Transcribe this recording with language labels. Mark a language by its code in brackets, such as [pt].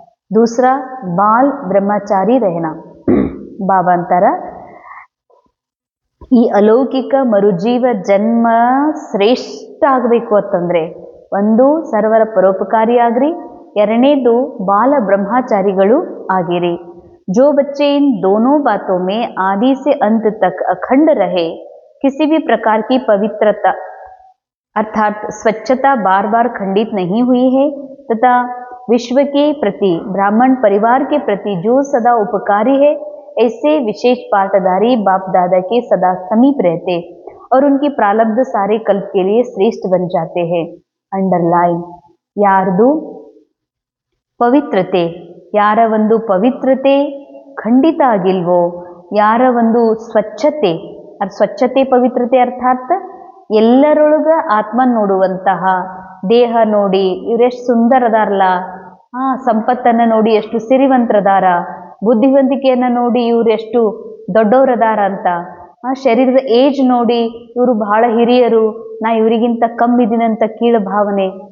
[hi] ದೂಸರಾ ball ಬ್ರಹ್ಮಚಾರಿ ರಹನ. [kn] ಬಾಬಾ ಅಂತಾರ ಈ ಅಲೌಕಿಕ ಮರುಜೀವ ಜನ್ಮ ಶ್ರೇಷ್ಠ ಆಗಬೇಕು ಅಂತಂದ್ರೆ ಒಂದು ಸರ್ವರ ಪರೋಪಕಾರಿ ಆಗ್ರಿ, ಎರಡನೇದು ಬಾಲ ಬ್ರಹ್ಮಚಾರಿಗಳು ಆಗಿರಿ. [hi] जो बच्चे इन दोनों बातों में आदि से अंत तक अखंड रहे, किसी भी प्रकार की पवित्रता अर्थात स्वच्छता बार बार खंडित नहीं हुई है तथा विश्व के प्रति, ब्राह्मण परिवार के प्रति जो सदा उपकारी है, ऐसे विशेष पाठधारी बाप दादा के सदा समीप रहते और उनकी प्रारब्ध सारे कल्प के लिए श्रेष्ठ बन जाते हैं. [en] Underline. [kn] ಯಾರ್ದು ಪವಿತ್ರತೆ, ಯಾರ ಒಂದು ಪವಿತ್ರತೆ ಖಂಡಿತ ಆಗಿಲ್ವೋ, ಯಾರ ಒಂದು ಸ್ವಚ್ಛತೆ ಪವಿತ್ರತೆ ಅರ್ಥಾತ್ ಎಲ್ಲರೊಳಗ ಆತ್ಮನ್ ನೋಡುವಂತಹ, ದೇಹ ನೋಡಿ ಇವರೆಷ್ಟು ಸುಂದರ ಅದಾರಲ್ಲ, ಸಂಪತ್ತನ್ನು ನೋಡಿ ಎಷ್ಟು ಸಿರಿವಂತರದಾರ, ಬುದ್ಧಿವಂತಿಕೆಯನ್ನು ನೋಡಿ ಇವ್ರು ಎಷ್ಟು ದೊಡ್ಡವರದಾರ ಅಂತ, ಶರೀರದ ಏಜ್ ನೋಡಿ ಇವರು ಬಹಳ ಹಿರಿಯರು, ನಾ ಇವರಿಗಿಂತ ಕಮ್ಮಿದ್ದೀನಂತ ಕೀಳು ಭಾವನೆ.